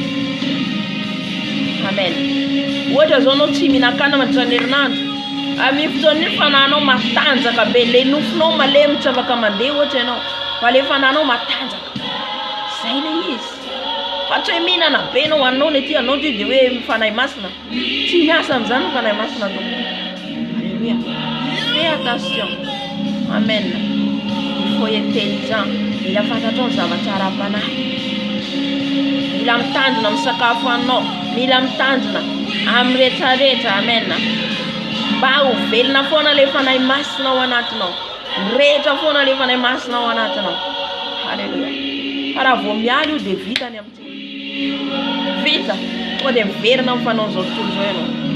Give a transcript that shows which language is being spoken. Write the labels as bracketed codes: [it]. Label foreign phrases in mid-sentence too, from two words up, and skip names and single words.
[mg] amen ohatra zao anao tsy mihinan-kanina mandritra herinandro amin'ny fotoana iny fananao matanjaka be le nofonao malemy tsy afaka mandeha ohatra ianao fa le fananao matanjaka zay le izy fa tsy hoe mihinana be anao anao le ty anao ty de hoe mifanahy masina tsy miasa am'izany mifanahy masina atao alléluia [fr] fais attention [mg] amen [fr] il faut intelligent [mg] mila fantatrao ny zavatra ara-panahy mila mitandrina amin'ny sakafo anao mila mitandrina amin'ny rehetrarehetra amen mba ho velona foana le fanahy masina ao anatinao rehetra foana le fanahy masina ao anatinao halleluia fa raha vao mialy io de vitany amin'ity vita tonga de miverina amin'ny fanao zao tontolo zao ianao